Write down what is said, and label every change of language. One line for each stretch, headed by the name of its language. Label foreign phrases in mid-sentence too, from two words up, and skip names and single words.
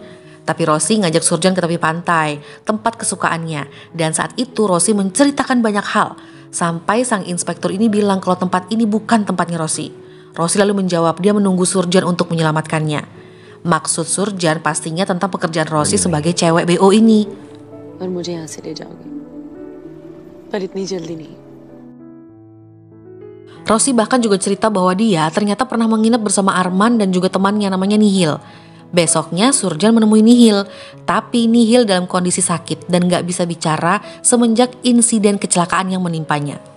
Indonesian: Tapi Rosie ngajak Surjan ke tepi pantai, tempat kesukaannya. Dan saat itu Rosie menceritakan banyak hal. Sampai sang inspektur ini bilang kalau tempat ini bukan tempatnya Rosie. Rosie lalu menjawab dia menunggu Surjan untuk menyelamatkannya. Maksud Surjan pastinya tentang pekerjaan Rosie sebagai cewek BO ini.
Hindi: और मुझे यहाँ से ले जाओगे पर इतनी जल्दी नहीं.
Indonesian: Rosie bahkan juga cerita bahwa dia ternyata pernah menginap bersama Arman dan juga temannya namanya Nihil. Besoknya Surjan menemui Nihil, tapi Nihil dalam kondisi sakit dan gak bisa bicara semenjak insiden kecelakaan yang menimpanya.